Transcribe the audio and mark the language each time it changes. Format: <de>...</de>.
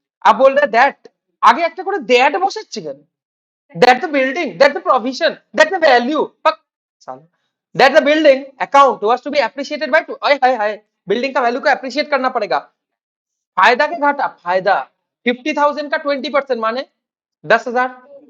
<hi>अब बोल रहा है</hi> <bn>दैट, आगे একটা করে दैट বসাচ্ছে কেন?</bn> <en>that the building, that the provision, that the value, that the building account was to be appreciated by 2, हाय हाय हाय</en> <hi>building का वैल्यू को अप्रिशिएट करना पड़ेगा। फायदा के घाटा, फायदा 50,000 का 20% माने 10,000।</hi>